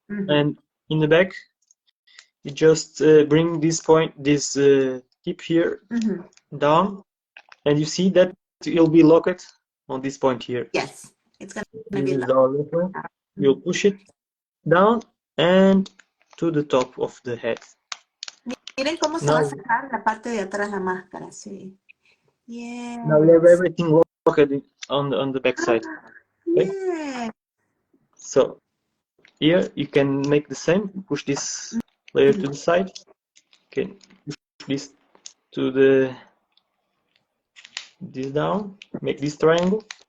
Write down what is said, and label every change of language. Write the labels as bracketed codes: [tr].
[en] And in the back you just bring this tip here down, and you see that it will be locked on this point here. Yes, it's going to be locked. You'll push it down and to the top of the head. [es] Miren cómo se va a sacar la parte de atrás la máscara, sí. [en] Yeah. Now we have everything locked on the back side. Okay? Yeah. So here you can make the same. Push this layer to the side. Okay, push this to this down. Make this triangle.